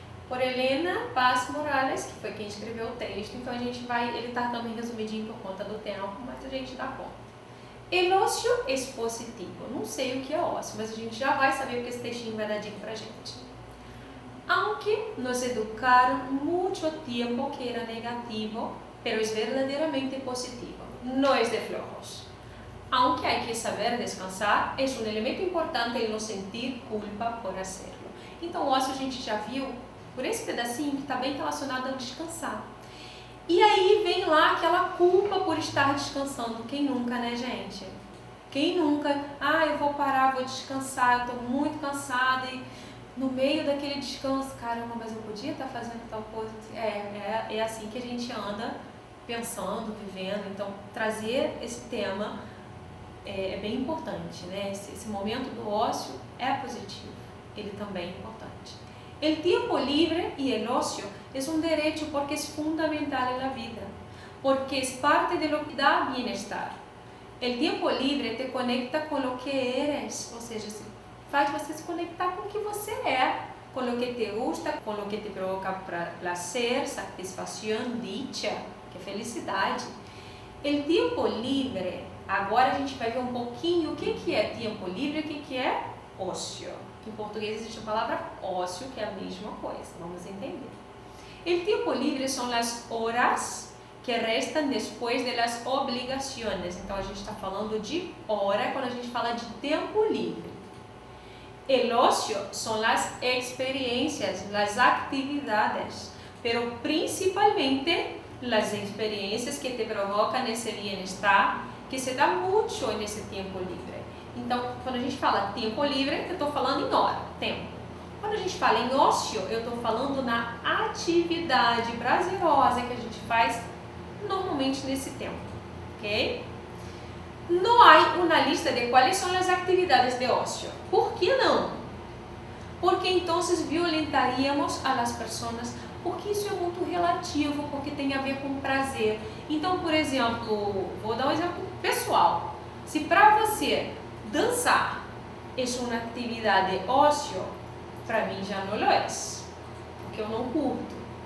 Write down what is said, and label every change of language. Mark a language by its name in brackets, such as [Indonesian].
[Portuguese] Por Helena Paz Morales, que foi quem escreveu o texto, então a gente vai, ele está também resumidinho por conta do tempo, mas a gente dá conta. [Spanish] El ócio es positivo. [Portuguese] Não sei o que é ócio, mas a gente já vai saber porque esse textinho vai dar dica pra gente. [Spanish] Aunque nos educaron mucho tiempo que era negativo, pero es verdaderamente positivo. No es de flojos. Aunque hay que saber descansar, es un elemento importante en no sentir culpa por hacerlo. [Portuguese] Então o ócio a gente já viu por esse pedacinho que está bem relacionado ao descansar. E aí vem lá aquela culpa por estar descansando. Quem nunca, né, gente? Quem nunca? Eu vou parar, vou descansar, eu estou muito cansada e no meio daquele descanso, caramba, mas eu podia estar fazendo tal coisa. É assim que a gente anda pensando, vivendo. Então, trazer esse tema é bem importante, né? Esse momento do ócio é positivo, ele também é importante. [Spanish] El tiempo libre y el ocio es un derecho porque es fundamental en la vida, porque es parte de lo que da bienestar. El tiempo libre te conecta [Portuguese] com o que [Spanish] eres, [Portuguese] ou seja, faz você se conectar com o que você é, com o que [Spanish] te gusta, [Portuguese] com o que te provoca prazer, satisfação, dicha, que é felicidade. [Spanish] El tiempo libre, [Portuguese] agora a gente vai ver um pouquinho o que é tempo livre e o que é ócio. Em português existe a palavra ócio, que é a mesma coisa, vamos entender. [Spanish] El tiempo libre [Portuguese] são as horas que restam depois das obrigações. Então a gente está falando de hora quando a gente fala de tempo livre. [Spanish] El ocio [Portuguese] são as experiências, as atividades, [Spanish] pero principalmente [Portuguese] as experiências que te provocam esse bem-estar que se dá muito nesse tempo livre. Então, quando a gente fala tempo livre, eu estou falando em hora, tempo. Quando a gente fala em ócio, eu estou falando na atividade prazerosa que a gente faz normalmente nesse tempo, ok? [Spanish] no hay una lista de cuáles son las actividades de ocio. ¿Por qué no? Porque entonces violentaríamos a las personas, [Portuguese] porque isso é muito relativo, porque tem a ver com prazer. Então, por exemplo, vou dar um exemplo pessoal. Se para você dançar é uma atividade ócio, para mim já não é, porque eu não curto.